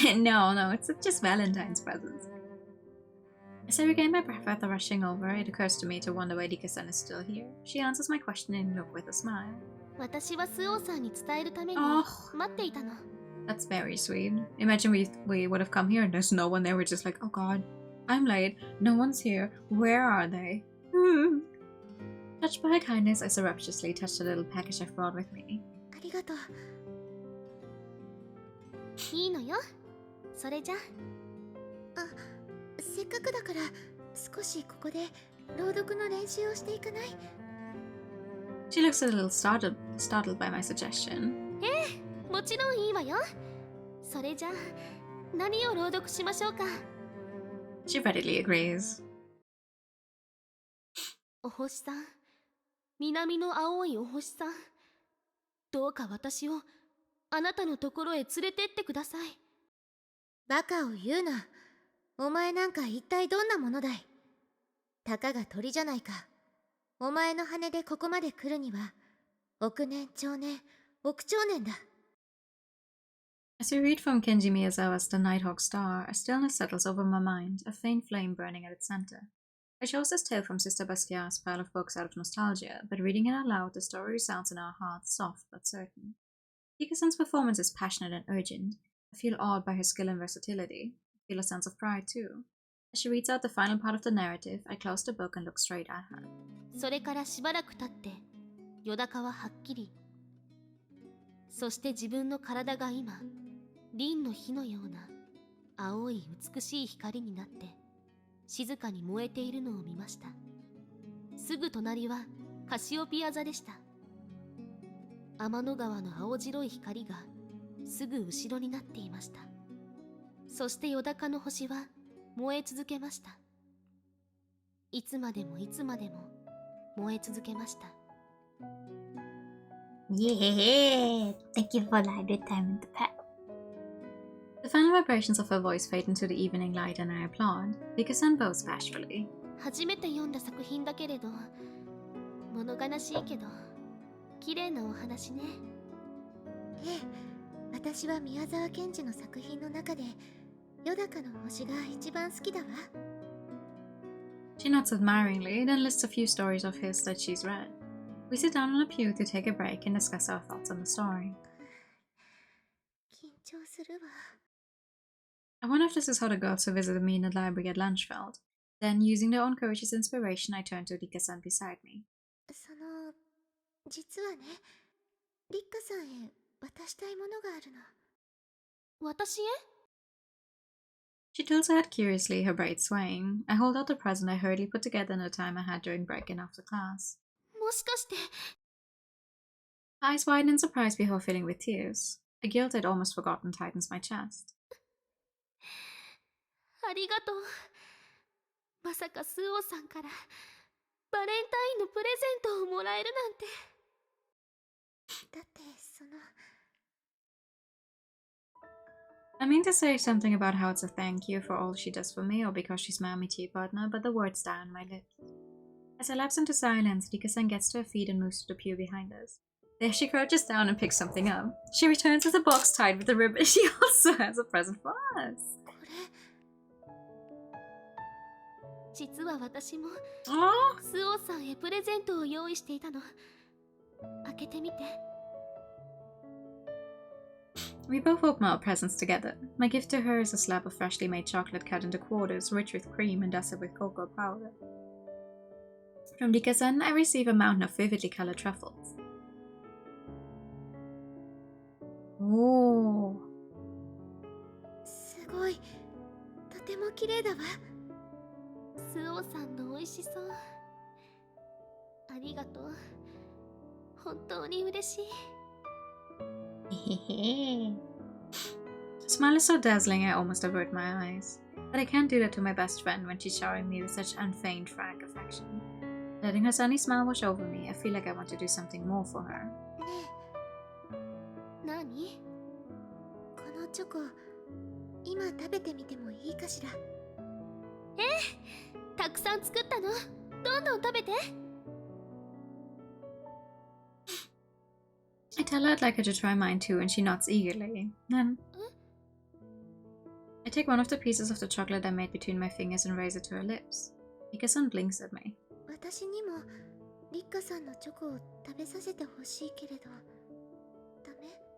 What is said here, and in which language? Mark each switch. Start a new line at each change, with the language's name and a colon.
English: No, it's just Valentine's presents. As I regain my breath after rushing over, it occurs to me to wonder why Dika-san is still here. She answers my questioning look with a smile.
Japanese: 私はスオさんに伝えるために待っていたの。
English: That's very sweet. Imagine we would have come here and there's no one there. We're just like, oh god, I'm late. No one's here. Where are they? Touched by her kindness, I surreptitiously touched the little package I've brought with me.
Japanese: ありがとう。いいのよ。それじゃあ、せっかくだから少しここで朗読の練習をしていかない？
English: She looks a little startled by my suggestion.
Japanese: もちろんいいわよ。それじゃあ何を朗読しましょうか。
English: She readily agrees.
Japanese: お星さん、南の青いお星さん、どうか私をあなたのところへ連れてってください。バカを言うな。お前なんか一体どんなものだい。たかが鳥じゃないか。お前の羽でここまで来るには億年長年億長年だ。
English: As we read from Kenji Miyazawa's The Nighthawk Star, a stillness settles over my mind, a faint flame burning at its center. I chose this tale from Sister Basquiat's pile of books out of nostalgia, but reading it out loud, the story resounds in our hearts, soft but certain. Dika-san's performance is passionate and urgent. I feel awed by her skill and versatility. I feel a sense of pride too. As she reads out the final part of the narrative, I close the book and look straight at her.
Japanese: それからしばらく経って、よだかははっきり。そして自分の体が今、凛の火のような青い美しい光になって静かに燃えているのを見ました。すぐ隣はカシオピア座でした。天の川の青白い光がすぐ後ろになっていました。そしてよだかの星は燃え続けました。いつまでもいつまでも燃え続けました。 Yeah!
English: Thank you for that good time in the past. The final vibrations of her voice fade into the evening light and I applaud. Dika-san bows bashfully.
Japanese: 初めて読んだ作品だけれど、物悲しいけど、綺麗なお話ね。ええ、私は宮沢賢治の作品の中で、よだかの星が一番好きだわ。
English: She nods admiringly, then lists a few stories of his that she's read. We sit down on a pew to take a break and discuss our thoughts on the story.
Japanese: 緊張するわ。
English: I wonder if this is how the girls who visited me in the library at lunch felt. Then, using their own courage as inspiration, I turned to Dika-san beside me.
Japanese: 実はね、リッカさんへ渡したいものがあるの。私へ？
English: She tilts her head curiously, her braids swaying. I hold out the present I hurriedly put together in the time I had during break and after class.
Japanese: もしかして。
English: Her eyes widen in surprise before filling with tears. A guilt I'd almost forgotten tightens my chest.
Japanese: ありがとう。まさかスオさんからバレンタインのプレゼントをもらえるなんて。だって
English: I mean to say something about how it's a thank you for all she does for me or because she's my tea partner, but the words die on my lips. As I lapse into silence, Dika-san gets to her feet and moves to the pew behind us. There she crouches down and picks something up. She returns with a box tied with a ribbon. She also has a present for us.
Japanese: 実は私も Oh! スオさんへプレゼントを用意していたの。開けてみて。
English: We both open our presents together. My gift to her is a slab of freshly made chocolate cut into quarters, rich with cream and dusted with cocoa powder. From Dika-san, I receive a mountain of vividly colored truffles. Oh!
Japanese: すごい。とても綺麗だわ。スオさんの美味しそう。ありがとう。本当に嬉しい。 Hehe.
English: Her smile is so dazzling I almost avert my eyes. But I can't do that to my best friend when she's showering me with such unfeigned frank affection. Letting her sunny smile wash over me, I feel like I want to do something more for her.
Japanese: 何？このチョコ、今食べてみてもいいかしら？たくさん作ったの。どんどん食べて。
English: I tell her I'd like her to try mine too, and she nods eagerly. Then I take one of the pieces of the chocolate I made between my fingers and raise it to her lips. Mika-san blinks at me.
Japanese: 私にもリッカさんのチョコを食べさせてほしいけれど、ダメ？